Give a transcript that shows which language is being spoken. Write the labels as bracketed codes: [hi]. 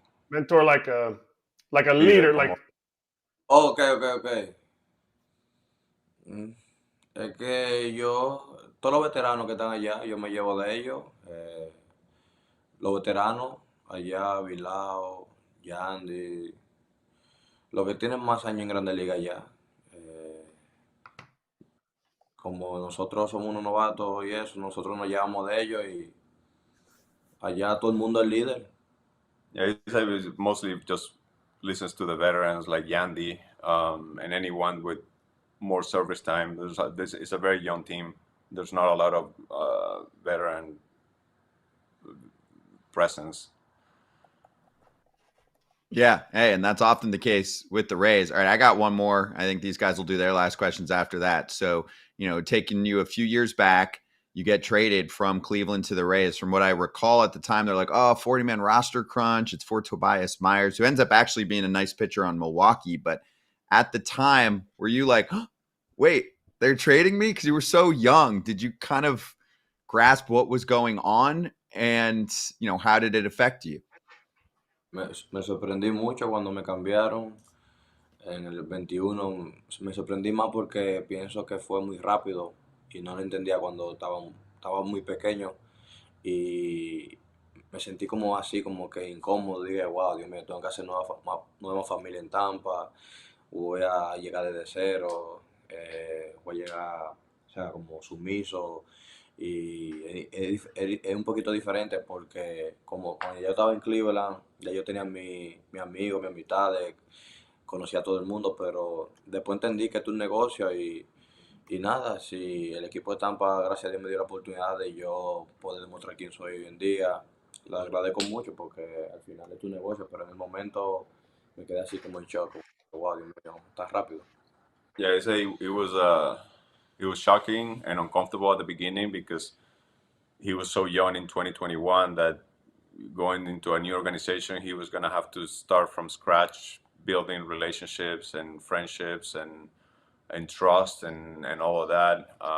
[en] Mentor like a leader, like. Oh, okay. [es] Es que todos los veteranos que están allá, yo me llevo de ellos. Los veteranos allá, Vilao, Yandy, los que tienen más años en Grandes Ligas allá. Como nosotros somos unos novatos y eso, nosotros nos llevamos de ellos, y allá todo el mundo es líder. [en] Yeah, he mostly just listens to the veterans like Yandy and anyone with more service time. It's a very young team. There's not a lot of veteran presence. Yeah. Hey, and that's often the case with the Rays. All right, I got one more. I think these guys will do their last questions after that. So, taking you a few years back, you get traded from Cleveland to the Rays. From what I recall at the time, they're like, 40-man roster crunch. It's for Tobias Myers, who ends up actually being a nice pitcher on Milwaukee. But at the time, were you like, wait, they're trading me? Because you were so young. Did you kind of grasp what was going on? And, how did it affect you? [es] Me sorprendí mucho cuando me cambiaron en el 21. Me sorprendí más porque pienso que fue muy rápido y no lo entendía cuando estaba muy pequeño y me sentí como así, como que incómodo. Dije, wow, Dios mío, tengo que hacer nueva familia en Tampa, voy a llegar desde cero, voy a llegar, o sea, como sumiso. Y es un poquito diferente porque como cuando yo estaba en Cleveland, ya yo tenía mi amigo, mi amistades, conocía a todo el mundo, pero después entendí que esto es un negocio y nada, si el equipo de Tampa, gracias a Dios, me dio la oportunidad de yo poder demostrar quién soy hoy en día, lo agradezco mucho porque al final es tu negocio, pero en el momento me quedé así como en shock, wow, Dios mío, tan rápido. [en] Yeah, it was shocking and uncomfortable at the beginning because he was so young in 2021 that going into a new organization, he was going to have to start from scratch, building relationships and friendships and trust and all of that.